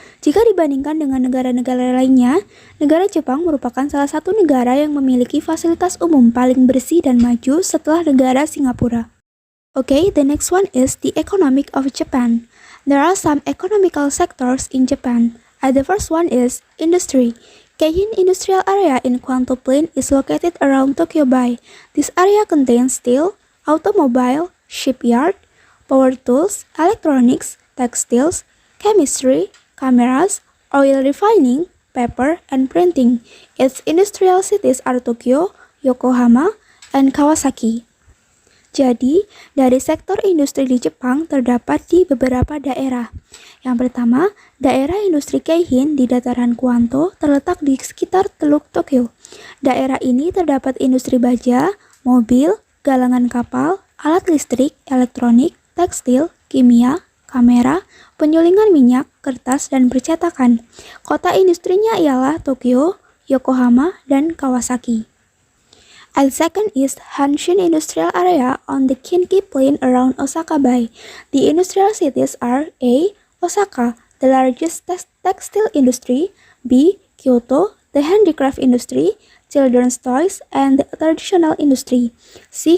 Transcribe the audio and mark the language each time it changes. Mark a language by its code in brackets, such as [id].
[id] Jika dibandingkan dengan negara-negara lainnya, negara Jepang merupakan salah satu negara yang memiliki fasilitas umum paling bersih dan maju setelah negara Singapura. [en] Okay, the next one is the economic of Japan. There are some economical sectors in Japan. The first one is industry. Keihin Industrial Area in Kwanto Plain is located around Tokyo Bay. This area contains steel, automobile, shipyard, power tools, electronics, textiles, chemistry, cameras, oil refining, paper, and printing. Its industrial cities are Tokyo, Yokohama, and Kawasaki. [id] Jadi, dari sektor industri di Jepang terdapat di beberapa daerah. Yang pertama, daerah industri Keihin di dataran Kwanto terletak di sekitar Teluk Tokyo. Daerah ini terdapat industri baja, mobil, galangan kapal, alat listrik, elektronik, tekstil, kimia, kamera, penyulingan minyak, kertas, dan percetakan. Kota industrinya ialah Tokyo, Yokohama, dan Kawasaki. [en] And second is Hanshin Industrial Area on the Kinki Plain around Osaka Bay. The industrial cities are A. Osaka, the largest textile industry, B. Kyoto, the handicraft industry, children's toys, and the traditional industry, C.